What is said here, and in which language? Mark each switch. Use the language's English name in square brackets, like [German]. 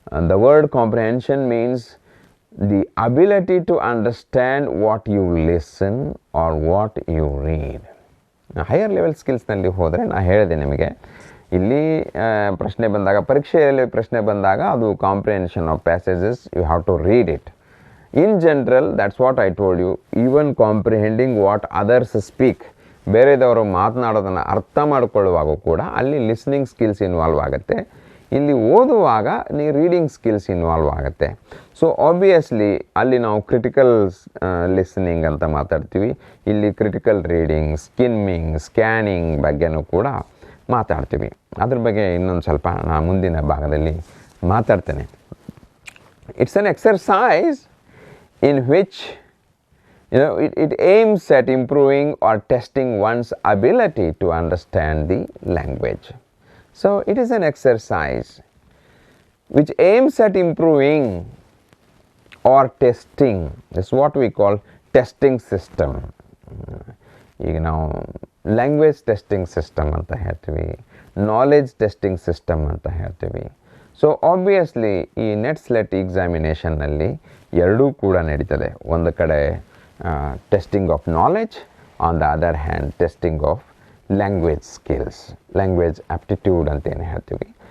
[English] The word comprehension means the ability to understand what you listen or what you read. [Kannada] Higher level ಸ್ಕಿಲ್ಸ್ನಲ್ಲಿ ಹೋದರೆ ನಾನು ಹೇಳಿದೆ ನಿಮಗೆ, ಇಲ್ಲಿ ಪ್ರಶ್ನೆ ಬಂದಾಗ, ಪರೀಕ್ಷೆಯಲ್ಲಿ ಪ್ರಶ್ನೆ ಬಂದಾಗ ಅದು comprehension of passages, [English] You have to read it. In general, that's what I told you, even comprehending what others speak, [Kannada] ಬೇರೆದವರು ಮಾತನಾಡೋದನ್ನು ಅರ್ಥ ಮಾಡಿಕೊಳ್ಳುವಾಗ ಕೂಡ ಅಲ್ಲಿ ಲಿಸ್ನಿಂಗ್ ಸ್ಕಿಲ್ಸ್ ಇನ್ವಾಲ್ವ್ ಆಗುತ್ತೆ. ಇಲ್ಲಿ ಓದುವಾಗ ರೀಡಿಂಗ್ ಸ್ಕಿಲ್ಸ್ ಇನ್ವಾಲ್ವ್ ಆಗುತ್ತೆ. ಸೊ ಆಬ್ವಿಯಸ್ಲಿ ಅಲ್ಲಿ ನಾವು ಕ್ರಿಟಿಕಲ್ ಲಿಸ್ನಿಂಗ್ ಅಂತ ಮಾತಾಡ್ತೀವಿ. ಇಲ್ಲಿ ಕ್ರಿಟಿಕಲ್ ರೀಡಿಂಗ್, ಸ್ಕಿಮ್ಮಿಂಗ್, ಸ್ಕ್ಯಾನಿಂಗ್ ಬಗ್ಗೆನೂ ಕೂಡ ಮಾತಾಡ್ತೀವಿ. ಅದ್ರ ಬಗ್ಗೆ ಇನ್ನೊಂದು ಸ್ವಲ್ಪ ನಾನು ಮುಂದಿನ ಭಾಗದಲ್ಲಿ ಮಾತಾಡ್ತೇನೆ. [English] It's an exercise in which it aims at improving or testing one's ability to understand the language. So it is an exercise which aims at improving or testing. This is what we call testing system. [Kannada] ಈಗ ನಾವು language testing system ಅಂತ ಹೇಳ್ತೀವಿ, knowledge testing system ಅಂತ ಹೇಳ್ತೀವಿ. So obviously ಈ net SLET ಎಕ್ಸಾಮಿನೇಷನ್ನಲ್ಲಿ ಎರಡೂ ಕೂಡ ನಡೀತದೆ. ಒಂದು ಕಡೆ [English] testing of knowledge, on the other hand testing of language skills, language aptitude [Kannada] ಅಂತೇನು ಹೇಳ್ತೀವಿ.